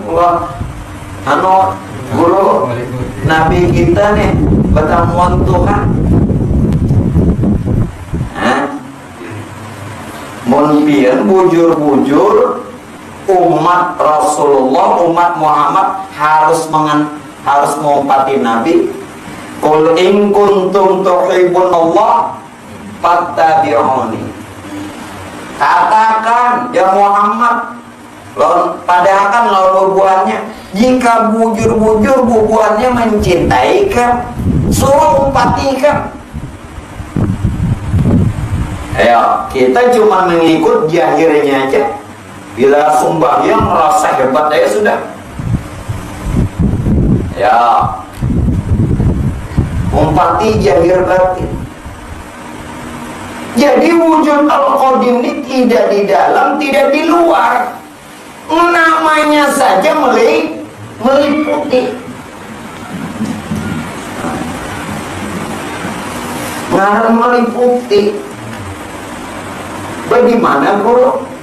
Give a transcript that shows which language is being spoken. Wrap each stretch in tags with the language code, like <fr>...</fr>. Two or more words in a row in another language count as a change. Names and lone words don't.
<bjn>Wah, guru Nabi kita nih bertamuan Tuhan. Mungkin bujur-bujur umat Rasulullah, umat Muhammad harus mengumpati Nabi.</bjn> <ar>قل إن كنتم تحبون الله فاتبعوني.</ar> <bjn>Katakan ya Muhammad, padahal kan lawan bubuhannya, jika bujur-bujur bubuhannya mencintai kan, suruh umpatikan.</bjn> <id>Ya, kita cuma mengikut jahirnya aja.</id> <bjn>Bila sembahyang merasa hebat aja sudah. Ya, umpati jahir batin.</bjn> <id>Jadi wujud al-Qadim ini tidak di dalam, tidak di luar. Namanya saja meliputi.</id> <bjn>Ngaran meliputi.</bjn> <id>Bagaimana guru?</id>